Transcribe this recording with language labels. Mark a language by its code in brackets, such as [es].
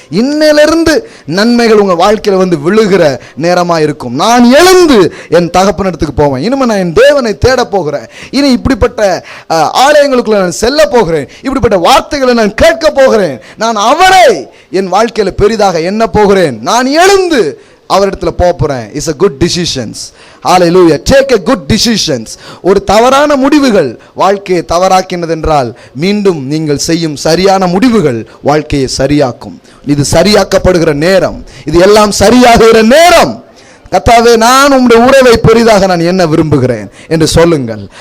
[ta] இன்னிலிருந்து நன்மைகள் உங்க வாழ்க்கையில வந்து விழுகிற நேரமா இருக்கும். நான் எழுந்து என் தகப்பனிடத்துக்கு போவேன். இனிமே நான் என் தேவனை தேட போகிறேன். இனி இப்படிப்பட்ட ஆலயங்களுக்குள்ள நான் செல்ல போகிறேன். இப்படிப்பட்ட வார்த்தைகளை நான் கேட்க போகிறேன். நான் அவரை என் வாழ்க்கையில பெரிதாக எண்ண போகிறேன். நான் எழுந்து அவரிடத்துல போறேன். [en] It's a good decisions. Hallelujah. Take a good decisions. [ta] ஒரு தவறான முடிவுகள் வாழ்க்கையை தவறாக்கினது என்றால் மீண்டும் நீங்கள் செய்யும் சரியான முடிவுகள் வாழ்க்கையை சரியாக்கும். இது சரியாக்கப்படுகிற நேரம், இது எல்லாம் சரியாகுகிற நேரம். கர்த்தாவே, நான் உம்முடைய உறவை பெரிதாக நான் என்ன விரும்புகிறேன் என்று சொல்லுங்கள்.